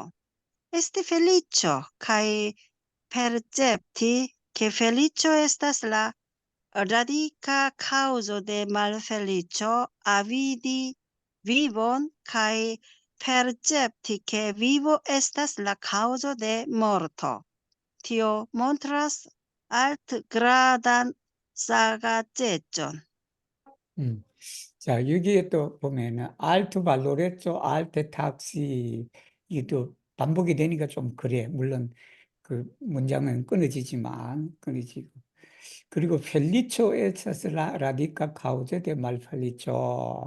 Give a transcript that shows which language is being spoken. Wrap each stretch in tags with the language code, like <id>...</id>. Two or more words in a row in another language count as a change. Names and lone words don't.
<eo>Esti feliĉo kaj percepti ke feliĉo estas la radica causo de malfelicio, avidi vivon kaj percepti ke vivo estas la causo de morto. Tio montras altgradan sagaceĝon.</eo> <ko>자, 여기에 또 보면은</ko> <eo>alt valoreto, alt taksi,</eo> <ko>이게 또 반복이 되니까 좀 그래. 물론 그 문장은 끊어지지만, 끊어지고.</ko> <eo>그리고 feliĉo estas radika kaŭzo de malfeliĉo.</eo>